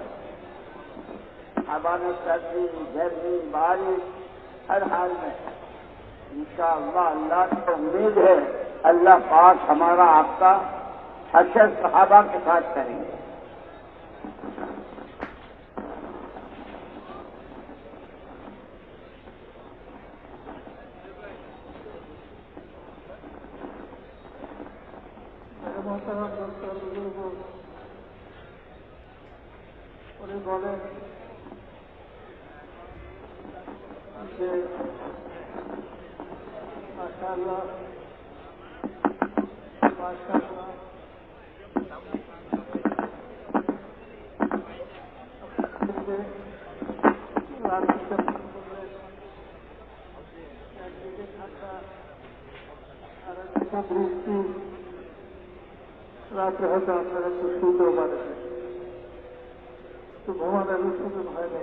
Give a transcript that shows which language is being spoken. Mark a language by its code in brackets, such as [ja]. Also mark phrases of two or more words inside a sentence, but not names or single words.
[ur] صحابہ نے سردی گرمی بارش ہر حال میں انشاءاللہ اللہ کی امید ہے اللہ پاک ہمارا آپ کا حشر صحابہ کے ساتھ کریں گے. محترم ڈاکٹر بزرگوں [bn] উনি বলেন যে মাশাআল্লাহ মাশাআল্লাহ একদিকে ঠান্ডা আর একদিকে বৃষ্টি, রাত্রে হয়তো আপনারা একটু শুতেও পারেন, তো ঘুমানোর শুধু ভয় নেই.